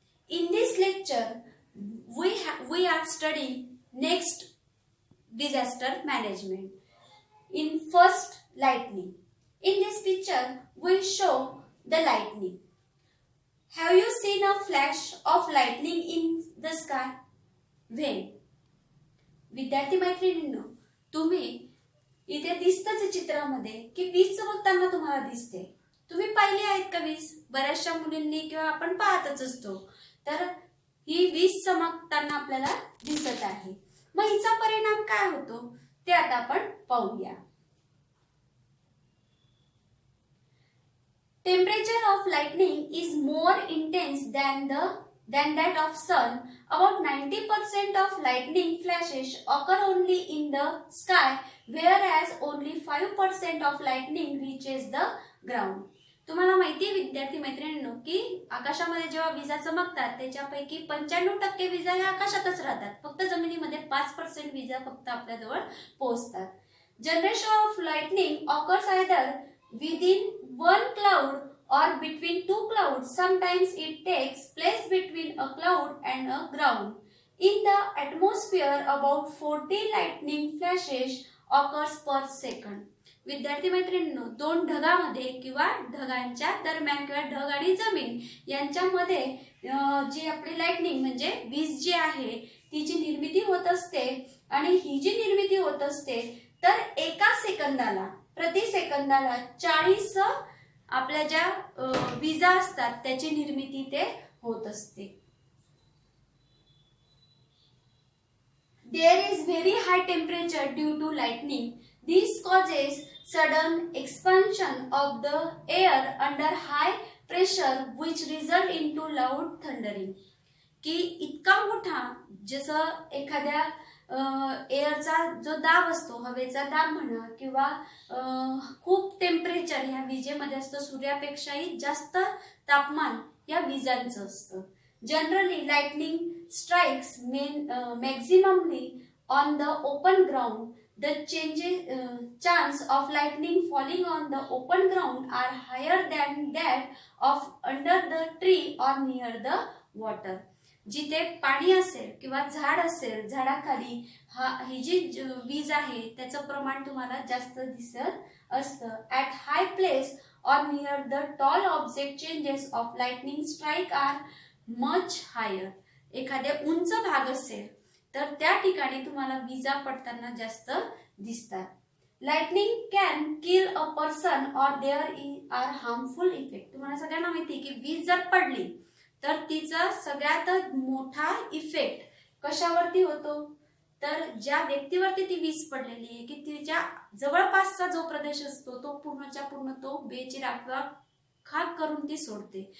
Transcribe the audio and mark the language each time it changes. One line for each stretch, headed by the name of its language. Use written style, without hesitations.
English: In this lecture, we are studying next disaster management. In first, lightning. In this picture, we show the lightning. Have you seen a flash of lightning in the sky? When?
Marathi: विद्यार्थी मैत्रिणींनो, तुम्ही इथे दिसतच चित्रामध्ये की वीज चमकताना तुम्हाला दिसते. तुम्ही पाहिली आहेत का वीज? बऱ्याचशा मुलींनी किंवा आपण पाहतच असतो. तर ही वीज चमकताना आपल्याला दिसत आहे. मग हिचा परिणाम काय होतो ते आता आपण पाहूया.
English: Temperature of lightning is more intense than that of sun. About 90% of lightning flashes occur only in the sky, whereas only 5% of lightning reaches the ground.
Marathi: तुम्हाला माहिती आहे विद्यार्थी मैत्रिणींनो की आकाशामध्ये जेव्हा विजा चमकतात त्याच्यापैकी 95% विजा या आकाशातच राहतात. फक्त जमिनीमध्ये 5% विजा फक्त आपल्या जवळ पोहोचतात.
English: Generation of lightning occurs either within one cloud or between two clouds. Sometimes it takes place between a cloud and a ground. In the atmosphere, about 40 lightning flashes occurs per second.
Marathi: विद्यार्थी मैत्रिणींनो, दोन ढगामध्ये किंवा ढगांच्या दरम्यान किंवा ढग आणि जमीन यांच्यामध्ये जी आपली लाइटनिंग म्हणजे वीज जी आहे तिची निर्मिती होत असते. आणि ही जी निर्मिती होत असते तर एका सेकंदाला प्रति सेकंदाला 40 आपल्या ज्या विजा असतात त्याची निर्मिती ते होत असते.
English: There is very high temperature due to lightning. This causes sudden expansion of the air under high pressure which result into loud thundering.
Marathi: की इतका मोठा जसं एखाद्या एअरचा जो दाब असतो, हवेचा दाब म्हणा किंवा खूप टेम्परेचर ह्या विजेमध्ये असतं, सूर्यापेक्षाही जास्त तापमान या विजांचं असतं.
English: Generally lightning strikes maximally on the open ground. The chance of lightning falling on the open ground are higher than that of under the tree or near the water.
Marathi: जिथे पाणी असेल किंवा झाड असेल, झाडाखाली ही जी वीज आहे त्याचं प्रमाण तुम्हाला जास्त दिसत असतं.
English: At high place or near the tall object changes of lightning strike are much higher.
Marathi: एखाद्या उंच भाग असेल तर त्या ठिकाणी तुम्हाला विजा पडताना जास्त दिसतात.
English: Lightning can kill a person or there are harmful effect.
Marathi: तुम्हाला सगळ्यांना माहिती की वीज जर पडली तर तिचा सगळ्यात मोठा इफेक्ट कशावरती होतो तर ज्या व्यक्तीवरती ती वीज पडलेली आहे की तिच्या जवळपासचा जो प्रदेश असतो तो पूर्णच्या पूर्ण तो बेचिराग खाक करून ती सोडते.